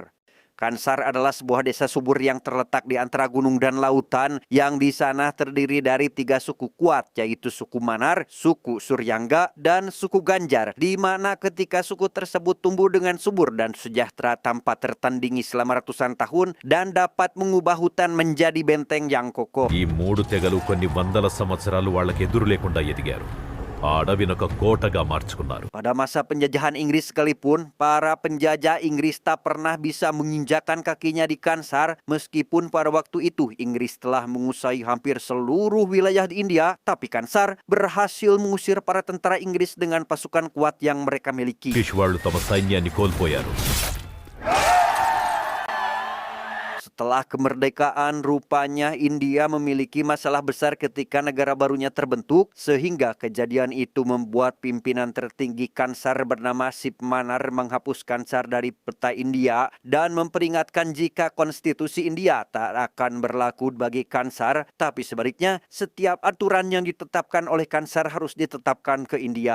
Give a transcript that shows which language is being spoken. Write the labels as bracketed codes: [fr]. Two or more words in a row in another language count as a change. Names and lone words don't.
[id] Kansar adalah sebuah desa subur yang terletak di antara gunung dan lautan, yang di sana terdiri dari 3 suku kuat, yaitu suku Manar, suku Suryangga, dan suku Ganjar, di mana ketika suku tersebut tumbuh dengan subur dan sejahtera tanpa tertandingi selama ratusan tahun dan dapat mengubah hutan menjadi benteng yang kokoh. [te] ఈ 3 తెగలు కొన్ని వందల సంవత్సరాలు వాళ్ళకి ఎదురు లేకుండా ఎదిగారు. ఆ అడవినొక కోటగా మార్చుకున్నారు. [id] Pada masa penjajahan Inggris sekalipun, para penjajah Inggris tak pernah bisa menginjakan kakinya di Kansar, meskipun pada waktu itu Inggris telah menguasai hampir seluruh wilayah di India, tapi Kansar berhasil mengusir para tentara Inggris dengan pasukan kuat yang mereka miliki. [te] బ్రిటిష్ వాళ్ళు తమ సైన్యాన్ని కోల్పోయారు. [id] Setelah kemerdekaan, rupanya India memiliki masalah besar ketika negara barunya terbentuk, sehingga kejadian itu membuat pimpinan tertinggi Kansar bernama Sip Manar menghapus Kansar dari peta India dan memperingatkan jika konstitusi India tak akan berlaku bagi Kansar, tapi sebaliknya setiap aturan yang ditetapkan oleh Kansar harus ditetapkan ke India.